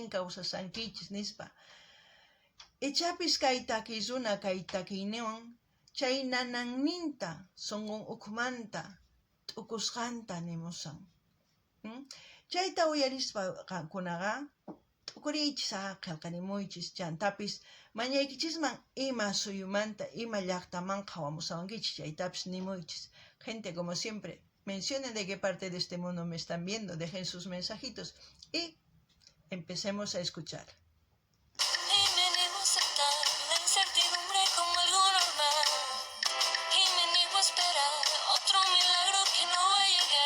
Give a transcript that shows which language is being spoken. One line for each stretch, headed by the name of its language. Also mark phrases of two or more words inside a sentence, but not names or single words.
Quechua: kawsasankichis nispa ichapis kay takiy runa kay takiyniwan chay nananninta sunqun ukmanta t'ukusqanta nimusan chayta uyarispa qankunaqa t'ukuriychis qillqarimuychis chantapis mañaykichisman ima suyumanta ima llaqtamanqa hawamusawankichis chaytapis nimuychis
Spanish: gente como siempre mencionen de qué parte de este mundo me están viendo, dejen sus mensajitos y empecemos a escuchar. Y me niego a aceptar la incertidumbre como algo normal. Y me niego a esperar otro milagro que no va a llegar.